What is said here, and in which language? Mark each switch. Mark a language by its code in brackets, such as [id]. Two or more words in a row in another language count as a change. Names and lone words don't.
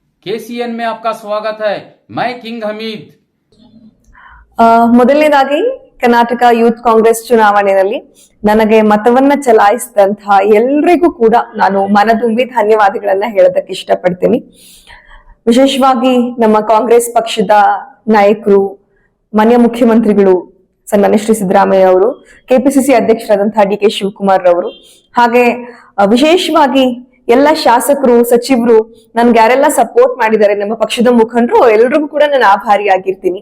[hi] केसीएन में आपका स्वागत है। मैं किंग हमीद। [kn] ಮೊದಲನೇದಾಗಿ ಕರ್ನಾಟಕ ಯೂತ್ ಕಾಂಗ್ರೆಸ್ ಚುನಾವಣೆಯಲ್ಲಿ ನನಗೆ ಮತವನ್ನ ಚಲಾಯಿಸಿದಂತಹ ಎಲ್ರಿಗೂ ಕೂಡ ನಾನು ಮನದುಂಬಿ ಧನ್ಯವಾದಗಳನ್ನ ಹೇಳೋದಕ್ಕೆ ಇಷ್ಟಪಡ್ತೀನಿ. ವಿಶೇಷವಾಗಿ ನಮ್ಮ ಕಾಂಗ್ರೆಸ್ ಪಕ್ಷದ ನಾಯಕರು, ಮಾನ್ಯ ಮುಖ್ಯಮಂತ್ರಿಗಳು ಸನ್ಮಾನ್ಯ ಶ್ರೀ ಸಿದ್ದರಾಮಯ್ಯ ಅವರು, ಕೆಪಿಸಿಸಿ ಅಧ್ಯಕ್ಷರಾದಂತಹ ಡಿ ಕೆ ಶಿವಕುಮಾರ್ ಅವರು, ಹಾಗೆ ವಿಶೇಷವಾಗಿ ಎಲ್ಲ ಶಾಸಕರು, ಸಚಿವರು ನನ್ಗೆ ಯಾರೆಲ್ಲ ಸಪೋರ್ಟ್ ಮಾಡಿದ್ದಾರೆ, ನಮ್ಮ ಪಕ್ಷದ ಮುಖಂಡರು, ಎಲ್ರಿಗೂ ಕೂಡ ನಾನು ಆಭಾರಿಯಾಗಿರ್ತೀನಿ.